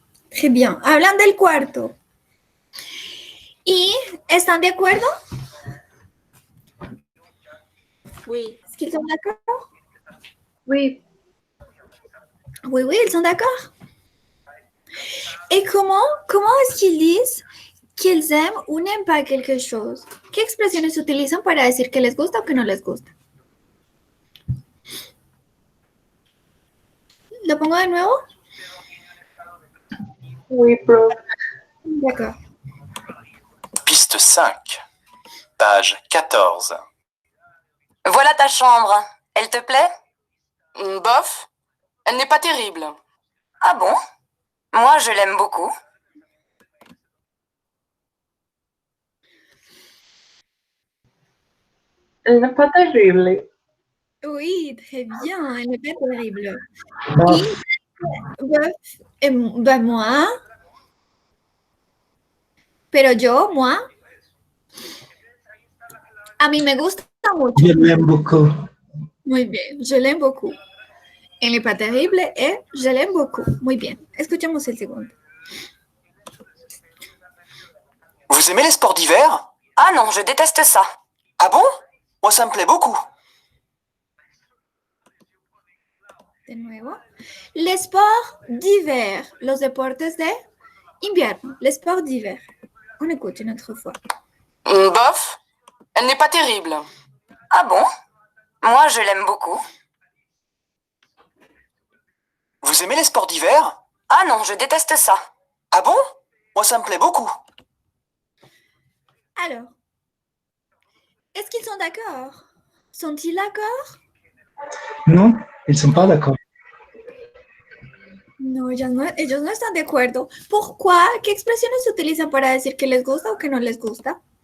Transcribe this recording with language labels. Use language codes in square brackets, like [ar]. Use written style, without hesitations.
[fr] Très bien. [es] Hablan del cuarto. ¿Y están de acuerdo? [fr] Oui. Est-ce qu'ils sont d'accord? Oui. Oui, ils sont d'accord. Et comment est-ce qu'ils disent qu'ils aiment ou n'aiment pas quelque chose? [es] ¿Qué expresiones utilizan para decir que les gusta o que no les gusta? ¿Lo pongo de nuevo? [fr] Oui, prof. D'accord. Piste 5, page 14. Voilà ta chambre. Elle te plaît? Bof. Elle n'est pas terrible. Ah bon? Moi, je l'aime beaucoup. Elle n'est pas terrible. Oui, très bien. Elle n'est pas terrible. Bof. Moi. [es] Pero moi, a mí me gusta mucho. [fr] Je l'aime beaucoup. [es] Muy bien, [fr] je l'aime beaucoup. Elle n'est pas terrible et je l'aime beaucoup. [es] Muy bien. Escuchemos el segundo. [fr] Vous aimez les sports d'hiver? Ah non, je déteste ça. Ah bon? Moi, ça me plaît beaucoup. [es] De nuevo. [fr] Les sports d'hiver. [es] Los deportes de invierno. [fr] Les sports d'hiver. On écoute une autre fois. Bof. Elle n'est pas terrible. Ah bon? Moi, je l'aime beaucoup. Vous aimez les sports d'hiver? Ah non, je déteste ça. Ah bon? Moi, ça me plaît beaucoup. Alors, Est-ce qu'ils sont d'accord? Sont-ils d'accord? Non, ils ne sont pas d'accord. [es] No, ellos no están de acuerdo. ¿Pourquoi? ¿Qué expresiones se utilizan para decir que les gusta o que no les gusta?